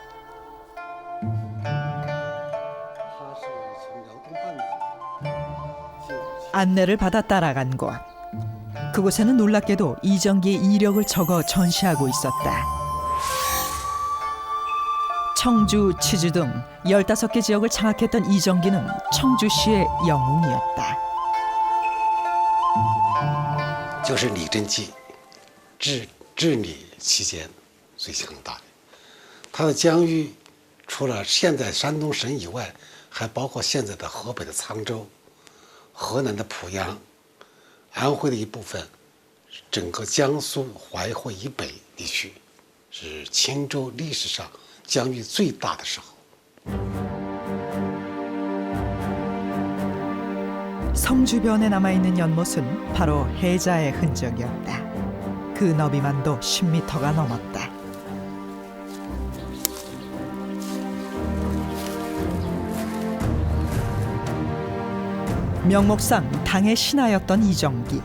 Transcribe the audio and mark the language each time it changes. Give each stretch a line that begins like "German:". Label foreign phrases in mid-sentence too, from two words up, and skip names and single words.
Korean: 안내를 받아 따라간 곳. 그곳에는 놀랍게도 이정기의 이력을 적어 전시하고 있었다. 청주, 치주 등 15개 지역을 장악했던 이정기는 청주시의 영웅이었다.
Chinese: 就是李真基治理期间最强大的，他的疆域除了现在山东省以外，还包括现在的河北的沧州、河南的濮阳、安徽的一部分，整个江苏淮河以北地区，是青州历史上疆域最大的时候。
Korean: 성 주변에 남아있는 연못은 바로 해자의 흔적이었다. 그 너비만도 10m가 넘었다. 명목상 당의 신하였던 이정기.